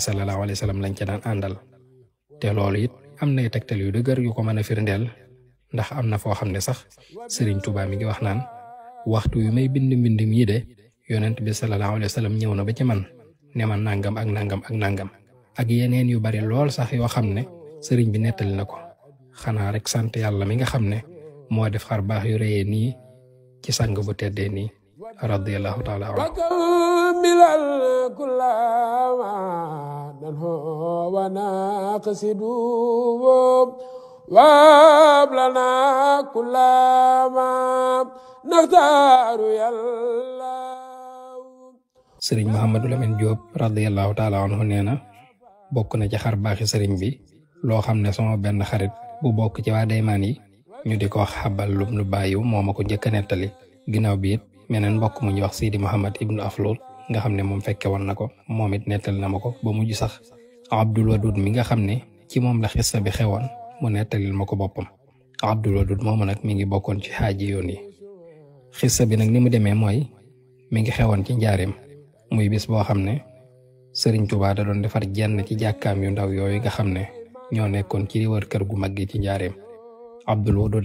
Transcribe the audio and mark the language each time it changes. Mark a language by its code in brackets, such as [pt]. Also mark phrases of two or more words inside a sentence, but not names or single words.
[ar] صلى الله عليه وسلم [wo] lañ ca daan àndal te loolu it am nay tegtal yu dëgër yu ko mën a firndeel ndax am na foo xam ne sax Sëriñ Tuubaa mi ngi wax naan waxtu yu may bind mbind mii de yonent bi [ar] صلى الله عليه وسلم [wo] ñëw na ba ci man ne ma nangam ak nangam ak nangam ak yeneen yu bari lool sax yoo xam ne sëriñ bi nettali na ko xanaa rek sant yàlla mi nga xam ne moo def xar baax yu rëyee nii ci sang bu teddee nii [ar] رضي الله تعالى عنه وابلنا كل ما نختار يلا [wo] sëriñ Mouhamadou Lamine Diop [ar] رضي الله تعالى عنه [wo] nee na bokk na ci xar baaxi sëriñ bi loo xam ne sama benn xarit bu bokk ci waa daymaan yi ñu di ko wax xabal lum lu bàyyiw moo ma ko njëkk a nettali ginnaaw bi it meneen mbokk mu ñuy wax Sidi Mouhamad ibnu Aflul nga xam ne moom fekke woon na ko moom it nettali na ma ko ba mujj sax Abdul Wadud mi nga xam ne ci moom la xissa bi xewoon mu nettalil ma ko boppam Abdul Wadud moomu nag mi ngi bokkoon ci xaaji yoon yi xissa bi nag ni mu demee mooy mi ngi xewoon ci njaareem muy bis boo xam ne Sëriñ Tuubaa da doon defar jenn ci jàkkaam yu ndaw yooyu nga xam ne ñoo nekkoon ci wër kër gu mag gi ci njaareem Abdul Wadud